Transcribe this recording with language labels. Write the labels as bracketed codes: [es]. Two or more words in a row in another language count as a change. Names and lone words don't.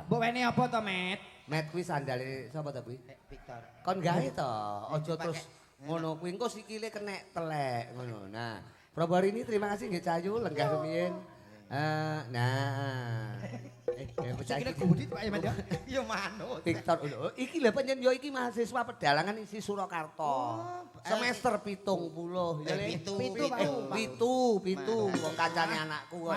[jv] Mbok wene apa to, Met? Met kuwi sandale sapa to kuwi? Victor. Kon gawe to, aja terus ngono kuwi engko sikile kenek telek ngono. [id] Nah, Prabu hari ini terima kasih nggih Cayu [jv] lenggah rumiyin. Nah. Sikile gudit Pak Yaman ya. Ya manut. Victor, iki lho pancen yo iki mahasiswa pedalangan isi Surakarta. Semester 70 ya Le. Pitu wong kancane anakku kok.